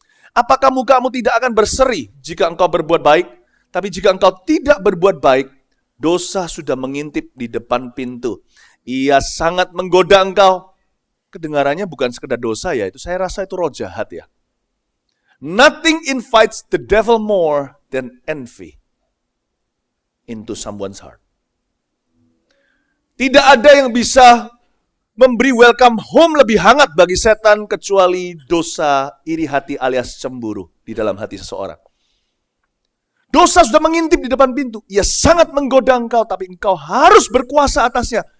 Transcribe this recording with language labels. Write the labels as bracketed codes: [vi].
[id] Apakah mukamu tidak akan berseri jika engkau berbuat baik? Tapi jika engkau tidak berbuat baik, dosa sudah mengintip di depan pintu. Ia sangat menggoda engkau. Kedengarannya bukan sekedar dosa ya, itu saya rasa itu roh jahat ya. [en] Nothing invites the devil more than envy into someone's heart. [id] Tidak ada yang bisa memberi welcome home lebih hangat bagi setan kecuali dosa iri hati alias cemburu di dalam hati seseorang. Dosa sudah mengintip di depan pintu. Ia sangat menggoda engkau, tapi engkau harus berkuasa atasnya.